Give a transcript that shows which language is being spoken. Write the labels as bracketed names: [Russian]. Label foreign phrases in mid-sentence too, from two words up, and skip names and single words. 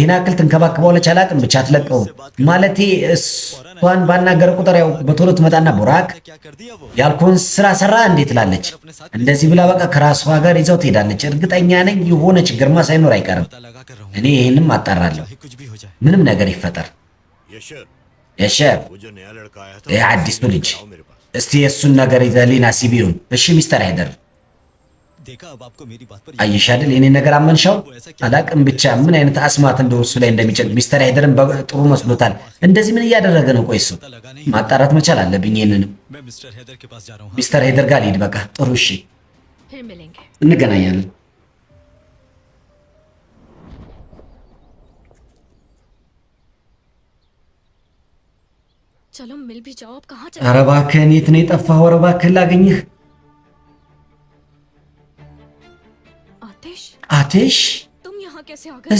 [Amharic] ይህን አክል ትንከባከበዋለች አላቅም፣ ብቻ አትለቀውም። ማለቴ እሷን ባናገረ ቁጥር ያው በቶሎ ትመጣና ቡራክ [Hindi] क्या कर दिया वो? [Amharic] ያልኩህን ስራ ሰራ እንዴ ትላለች። እንደዚህ ብላ በቃ ከራሷ ጋር ይዘው ትሄዳለች። እርግጠኛ ነኝ የሆነ ችግርማ साइनोर አይቀርም። [Hindi] पता लगा कर रहा हूँ। [Amharic] እኔ ይህንም አጣራለሁ። [Hindi] चाहे कुछ भी हो जाए। [Amharic] ምንም ነገር ይፈጠር [Hindi] यशर [Amharic] የሸር [Hindi] वो जो नया लड़का आया था [Amharic] ይህ አዲሱ ልጅ [Hindi] आओ मेरे पास [Amharic] እስቲ የእሱን ነገር ይዘህልኝ ና ሲቢውን። እሺ ሚስተር ሃይደር [Hindi] देखा अब आपको मेरी बात पर [Amharic] አየሽ አይደል የኔ ነገር አመንሻው? አላቅም ብቻ ምን አይነት አስማት እንደው እሱ ላይ እንደሚጨቅ ሚስተር ሃይደርን ጥሩ መስሎታል። እንደዚህ ምን እያደረገ ነው? ቆይ እሱ ማጣራት መቻል አለብኝ። ይሄንንም [Hindi] मैं मिस्टर हैदर के पास जा रहा हूँ [Amharic] ሚስተር ሃይደር ጋር ልሂድ። በቃ ጥሩ እሺ፣ [Hindi] फिर मिलेंगे। [Amharic] እንገናኛለን። [Hindi] चलो मिल भी जाओ। अब कहाँ [Amharic] ኧረ [Hindi] चले? [Amharic] እባክህን የት ነው የጠፋኸው? ኧረ እባክህን ላገኝህ። [Hindi] आतिश, [Amharic] አቴሽ [Hindi] तुम यहाँ कैसे आ गए?